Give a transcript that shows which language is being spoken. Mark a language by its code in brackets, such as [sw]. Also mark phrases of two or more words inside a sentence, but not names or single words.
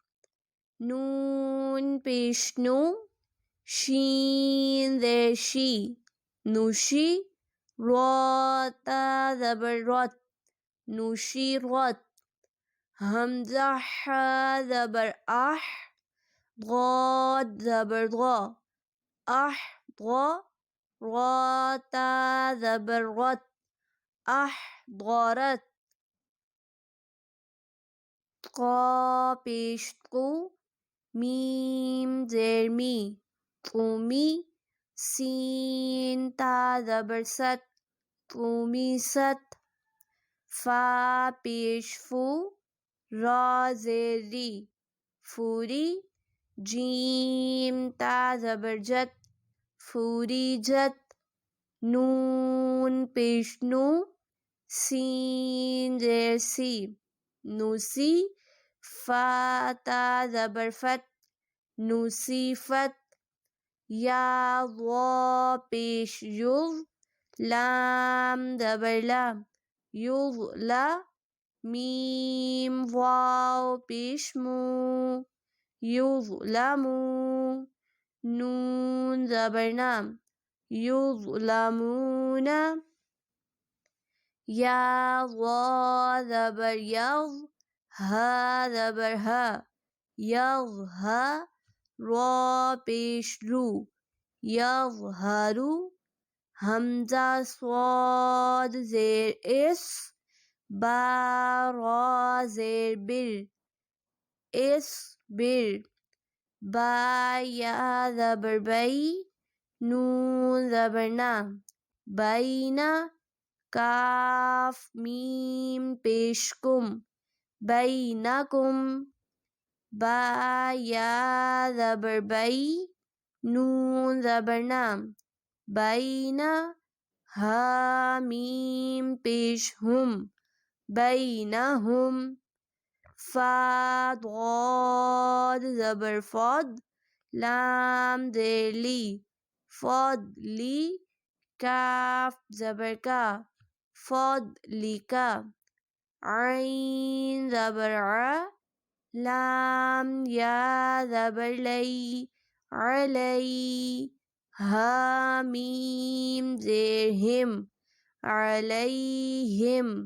[ur] نون پیش نو شین زیر شی نوشی را تا زبر رت نوشی رت حمزہ حا زبر اح ضاد زبر ضا اح ضا را تا زبر رت احضرت قا پیش قو میم زیر می قومی سین تا زبر ست قومی ست فا پیش فو را زیر ری فوری جیم تا زبر جت فوری جت نون پیش نو سین زیر سی نوسی فا تا زبر فت نوسی فت یا ضا پیش یض لام زبر لا یض لا میم واو پیش مو یظلمو نون زبر نام یظلمون یا ضا زبر یض ها زبر ها یضها را پیش رو یظهرو حمزہ صاد زیر اس با را زیر بر اس بر با یا زبر بئی نون زبر نا بینا کاف میم پیش کم بینکم با یا زبر بئی نون زبر نا بینا ہا میم پیش ہم بینہم فا ضاد زبر فاد لام زیر لی فضلی کاف زبر کا فضلکا عین زبر ع لام یا زبر لی علی ہا میم زیر ہم علیہم